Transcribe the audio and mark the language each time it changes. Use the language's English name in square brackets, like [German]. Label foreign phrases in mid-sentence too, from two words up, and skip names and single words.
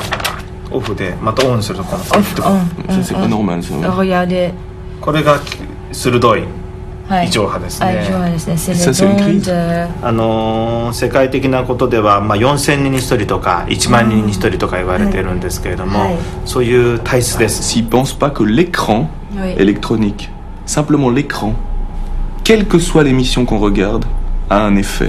[Japanese] オフでまたオンするとこのオフとか。これが鋭い異常波ですね。世界的なことでは、4000人に1人とか1万人に1人とか言われてるんですけれども、そういう体質です。 [French] S'ils pensent pas que l'écran électronique, simplement l'écran, quelle que soit l'émission qu'on regarde, a un effet.